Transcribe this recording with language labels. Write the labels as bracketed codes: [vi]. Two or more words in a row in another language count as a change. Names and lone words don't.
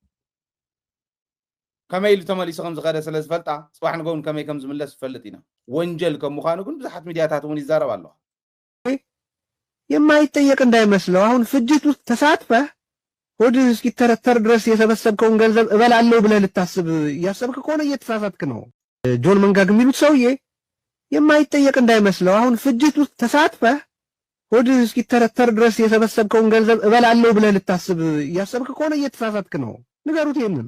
[ti] ከመይ ኢሉ ተመሊሱ ከም ዝኸደ ስለ ዝፈልጣ ፅባሕ ንጎውን ከመይ ከም ዝምለስ ዝፈልጥ ኢና ወንጀል ከም ምዃኑ ግን ብዙሓት ሚድያታት እውን ይዛረብ ኣለዋ [am] የማይጠየቅ እንዳይመስለው አሁን ፍጅት ውስጥ ተሳትፈህ ሆድ እስኪተረተር ድረስ የሰበሰብከውን ገንዘብ እበላለሁ ብለህ ልታስብ እያሰብክ ከሆነ እየተሳሳትክ ነው። ጆን መንጋግ የሚሉት ሰውዬ የማይጠየቅ እንዳይመስለው አሁን ፍጅት ውስጥ ተሳትፈህ ሆድ እስኪተረተር ድረስ የሰበሰብከውን ገንዘብ እበላለሁ ብለህ ልታስብ እያሰብክ ከሆነ እየተሳሳትክ ነው። ንገሩት ይሄንን።